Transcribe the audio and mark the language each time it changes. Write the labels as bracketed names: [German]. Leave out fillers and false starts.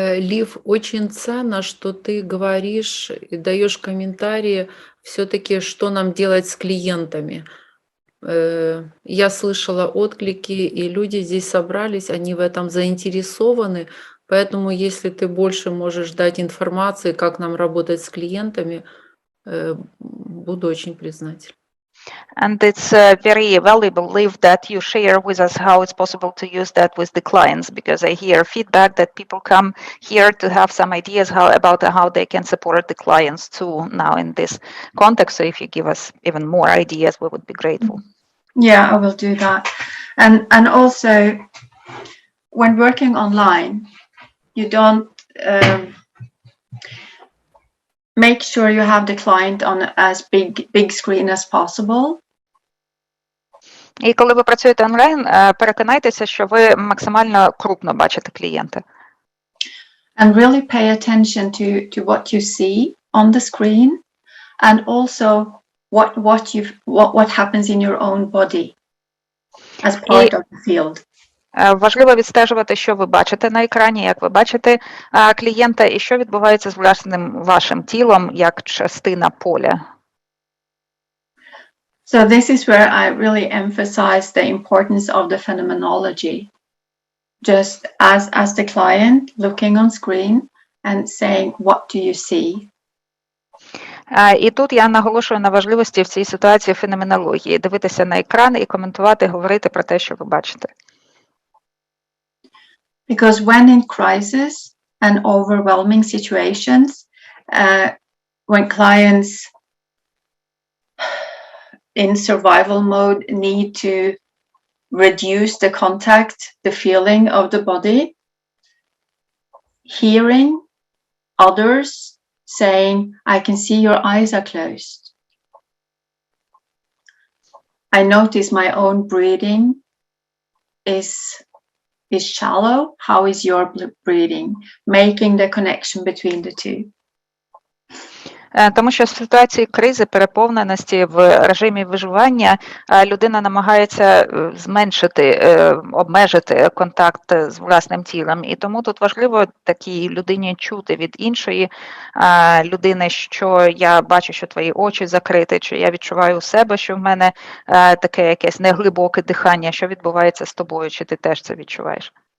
[Russian] Лив, очень ценно, что ты говоришь и даешь комментарии все-таки, что нам делать с клиентами. Я слышала отклики, и люди здесь собрались, они в этом заинтересованы, поэтому если ты больше можешь дать информации, как нам работать с клиентами, буду очень признательна. [English] And it's very valuable, Liv, that you share with us how it's possible to use that with the clients, because I hear feedback that people come here to have some ideas about how they can support the clients too now in this context. So if you give us even more ideas, we would be grateful. Yeah, I will do that. And also, when working online, you don't make sure you have the client on as big screen as possible. [Ukrainian] І коли ви працюєте онлайн, переконайтеся, що ви максимально крупно бачите клієнта. [English] And really pay attention to what you see on the screen, and also what happens in your own body as part of the field. [Ukrainian] Важливо відстежувати, що ви бачите на екрані, як ви бачите клієнта, і що відбувається з власним вашим тілом як частина поля. [English] So this is where I really emphasize the importance of the phenomenology. Just as the client looking on screen and saying, what do you see? [Ukrainian] І тут я наголошую на важливості в цій ситуації феноменології. Дивитися на екран і коментувати, говорити про те, що ви бачите. [English] Because when in crisis and overwhelming situations, when clients in survival mode need to reduce the contact, the feeling of the body, hearing others saying, I can see your eyes are closed. I notice my own breathing is shallow. How is your breathing? Making the connection between the two. [Ukrainian] Тому що в ситуації кризи, переповненості, в режимі виживання людина намагається зменшити, обмежити контакт з власним тілом. І тому тут важливо такій людині чути від іншої людини, що я бачу, що твої очі закриті, чи я відчуваю у себе, що в мене таке якесь неглибоке дихання, що відбувається з тобою, чи ти теж це відчуваєш.